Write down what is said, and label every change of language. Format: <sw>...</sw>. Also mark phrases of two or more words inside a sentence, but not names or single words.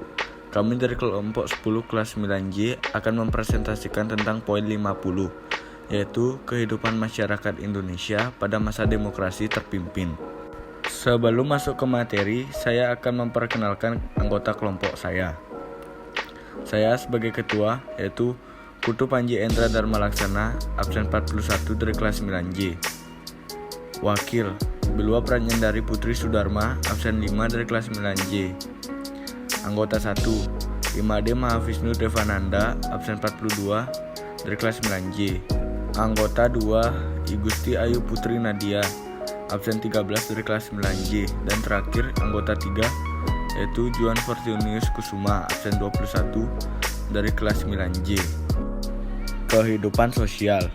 <id>Kami dari kelompok 10 kelas 9J akan mempresentasikan tentang poin 50, yaitu kehidupan masyarakat Indonesia pada masa demokrasi terpimpin. Sebelum masuk ke materi, saya akan memperkenalkan anggota kelompok saya. Saya sebagai ketua, yaitu Putu Panji Endra Dharma Laksana, absen 41 dari kelas 9J. Wakil, Bilwa Pranyandari Putri Sudarma, absen 5 dari kelas 9J. Anggota 1, Imade Mahavisnu Devananda, absen 42 dari kelas 9J. Anggota 2, Igusti Ayu Putri Nadia, absen 13 dari kelas 9J. Dan terakhir, anggota 3, yaitu Juan Fortunius Kusuma, absen 21 dari kelas 9J. Kehidupan sosial.</id>